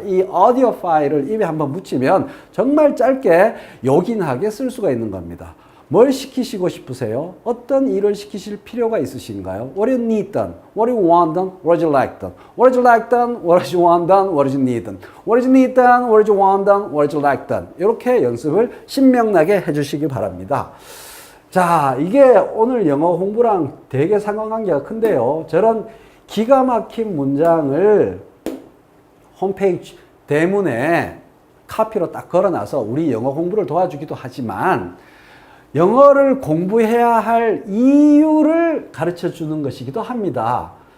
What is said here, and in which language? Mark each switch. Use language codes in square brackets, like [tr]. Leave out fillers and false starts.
[ko] 이 오디오 파일을 입에 한번 붙이면 정말 짧게 요긴하게 쓸 수가 있는 겁니다. 뭘 시키시고 싶으세요? 어떤 일을 시키실 필요가 있으신가요? [en] What do you need done? What do you want done? What would you like done? What would you like done? What would you want done? What would you need done? What would you need done? What would you want done? What would you like done? [ko] 이렇게 연습을 신명나게 해주시기 바랍니다. 자, 이게 오늘 영어 공부랑 되게 상관관계가 큰데요. 저런 기가 막힌 문장을 홈페이지 대문에 카피로 딱 걸어놔서 우리 영어 공부를 도와주기도 하지만 영어를 공부해야 할 이유를 가르쳐 주는 것이기도 합니다.